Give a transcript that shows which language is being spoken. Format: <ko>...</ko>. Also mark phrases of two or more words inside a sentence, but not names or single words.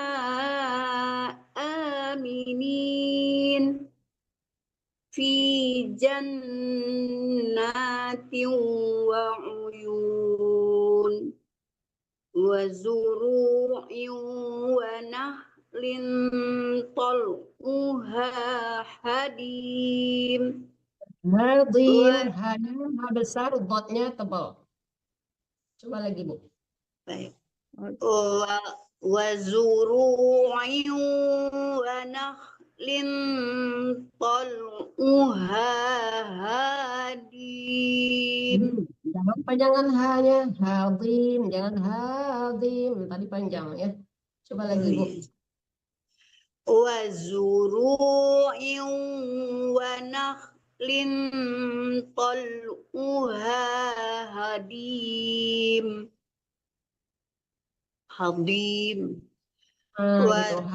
<ar>آمنين في جنات وعيون وزروع ونخل طلعها هضيم.</ar> <id>Hadim, ha besar, dotnya tebal. Coba lagi Bu. Baik.</id> <ar>وزروع ونخل طلعها هضيم.</ar> <id>Jangan panjangan hanya hadim, jangan hadim. Tadi panjang ya. Coba lagi Bu.</id> <ar>وزروع ونخل طلعها هضيم.</ar> <id>Hadim. Gitu.</id>